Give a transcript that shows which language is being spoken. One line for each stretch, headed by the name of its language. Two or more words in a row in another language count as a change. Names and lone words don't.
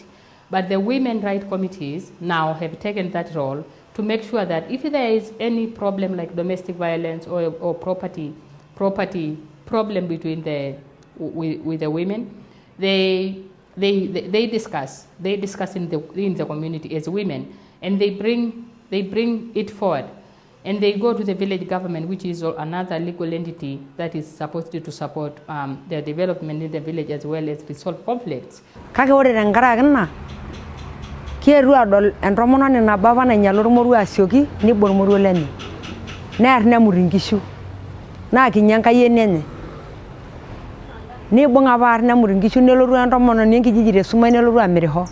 English: But the women rights committees now have taken that role to make sure that if there is any problem like domestic violence or property problem between with the women, they discuss in the community as women, and they bring it forward. And they go to the village government, which is another legal entity that is supposed to support the development in the village as well as resolve conflicts.
Masai: Kake ore tenkaraki ina kieru adol entomononi nabo apa nainyala ormoruo asioki nibor ormoruo lenye near nemut inkishu naa kinyi enkayieni enye nibung apa arr nemut inkishu nelotu entomononi enkijiji tesumai nelotu amirisho.